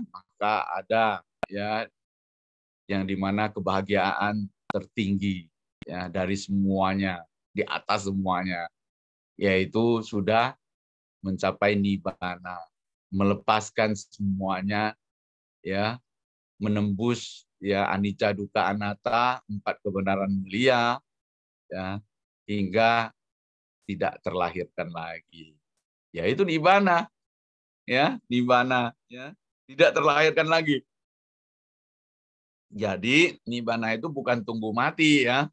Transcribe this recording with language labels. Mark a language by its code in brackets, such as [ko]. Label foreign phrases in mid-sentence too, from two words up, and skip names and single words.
[id] maka ada, ya, yang dimana kebahagiaan tertinggi, ya, dari semuanya, di atas semuanya, yaitu sudah mencapai nibbana, melepaskan semuanya, ya, menembus, ya, [pi] anicca dukkha anatta, [id] 4 kebenaran mulia, ya, hingga tidak terlahirkan lagi. Yaitu nibbana, ya, nibbana, ya, tidak terlahirkan lagi. Jadi nibbana itu bukan tunggu mati, ya.